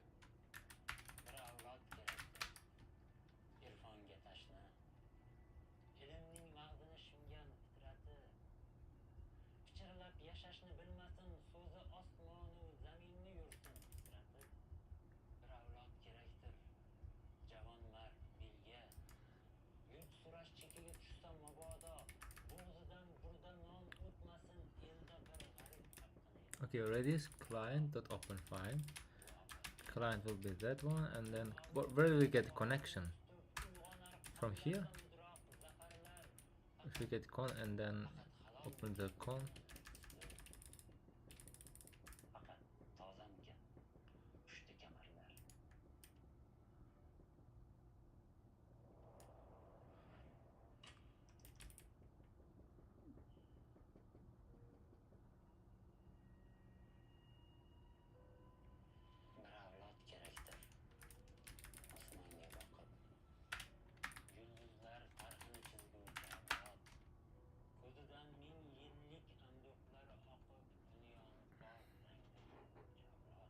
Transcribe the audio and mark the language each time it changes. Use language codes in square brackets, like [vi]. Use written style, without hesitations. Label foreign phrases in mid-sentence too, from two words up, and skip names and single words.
[uz] Bir avlod kerakdir, irfonga tashna, ilmning mag'zini shimgan fitrati, pichirlab yashashni bilmasin, so'zi osmonu zaminni yursin titratib. Bir avlod kerakdir, javon mard belga, yurt surash chekiga tushsa mabodo, bo'g'zidan burda non o'tmasin, elda bir g'arib haqqini yetsin. [en] Okay, redis client.open file. Client will be that one, and then where do we get the connection? From here? If we get con and then open the con. [uz] Faqat tozamkan pushti kamarlar. Bir avlod kerakdir, osmonga boqib, yulduzlar tarhini chizguvchi avlod, ko'zidan ming yillik anduhlar oqib, dunyoni bor rangda yuvuvchi avlod.